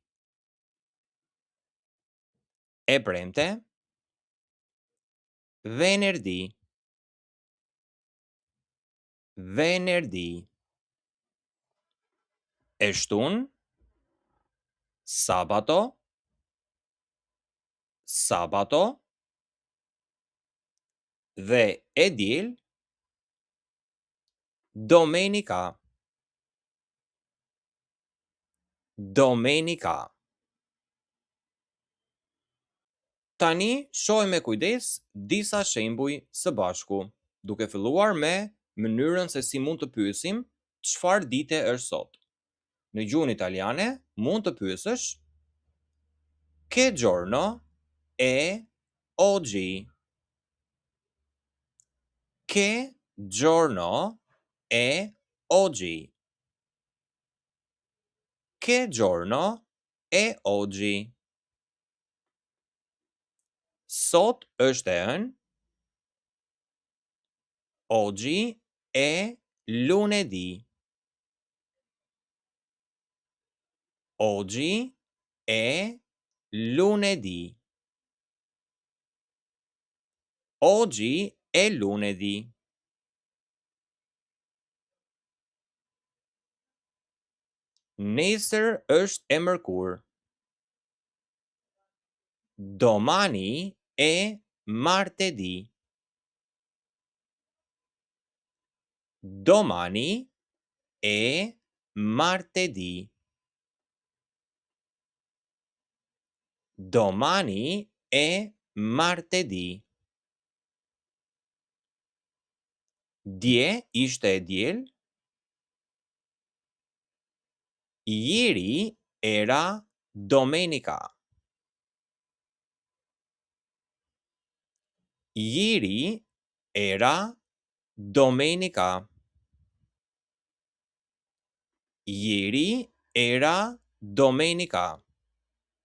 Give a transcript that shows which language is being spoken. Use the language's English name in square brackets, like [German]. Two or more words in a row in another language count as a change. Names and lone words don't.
[Albanian] E premte, venerdì. [Italian] Venerdì. [Albanian] E shtunë, sabato. [Italian] Sabato. [Albanian] Dhe e diel, domenica. [Italian] Domenica. [Albanian] Tani shohim me kujdes disa shembuj së bashku, duke filluar me mënyrën se si mund të pyesim çfarë dite është sot. Në gjuhën italiane mund të pyesësh [Italian] che giorno è oggi? Che giorno è oggi? Che giorno è oggi? [Albanian] Sot është e hënë. [Italian] Oggi è lunedì. Oggi è lunedì. Oggi è lunedì. [Albanian] Nesër është e mërkurë. [Italian] Domani è martedì. Domani è martedì. Domani è martedì. [Albanian] Dje ishte e diel. [Italian] Ieri era domenica. Ieri era domenica. Ieri era domenica.